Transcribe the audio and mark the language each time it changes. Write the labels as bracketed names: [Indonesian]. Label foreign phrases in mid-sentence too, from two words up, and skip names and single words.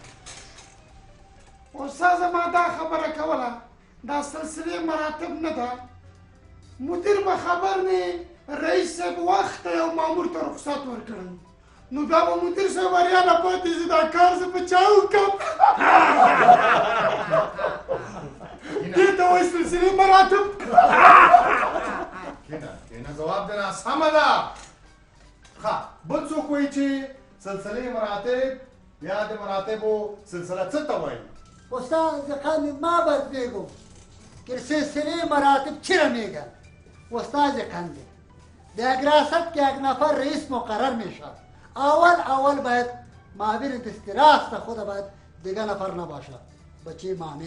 [Pashto] استاده ما دا خبره کوله دا سلسله مراتب نه ده مدیر به خبر نه رئیس صاحب وخت یو مامور ته رخصت ورکړی نو بیا به مدیر صاحب وریا نه پاتې شي دا کار زه په چا وکړم دې ته وایي سلسله مراتب کېنه ځواب دی نه سمه ده ښه بل څوک وایي چې سلسله مراتب یا د مراتبو سلسله څه ته وایي [Persian] استاد زخمی ما باید بگم که سلسله مراتب چرا میگن استاد زخمی در ریاست که یک نفر رئیس مقرر میشه اول باید معاون دست راست خود باید دیگه نفر نباشه بچه مامی